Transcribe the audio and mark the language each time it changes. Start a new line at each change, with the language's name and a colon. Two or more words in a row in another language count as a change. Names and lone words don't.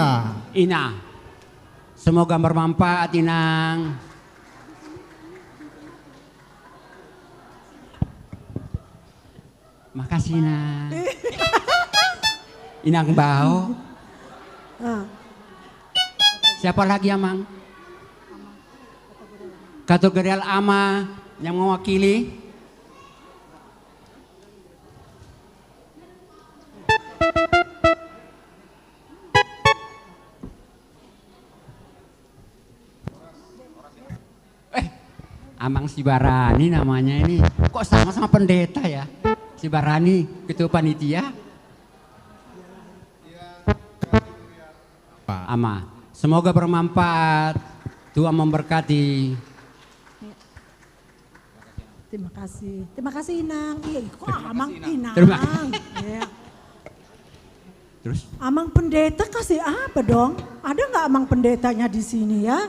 Indonesian: Ina. Semoga bermanfaat Inang. Makasih Inang. Inang bau. Siapa lagi Amang? Kategorial Ama yang mewakili. Amang Sibarani namanya ini. Kok sama-sama pendeta ya? Sibarani, ketua panitia. Ama, semoga bermanfaat. Tuhan memberkati. Terima kasih. Terima kasih Inang. Iya, kok Amang Inang. Terima Ya. Terus? Amang pendeta kasih apa dong? Ada nggak Amang pendetanya di sini ya?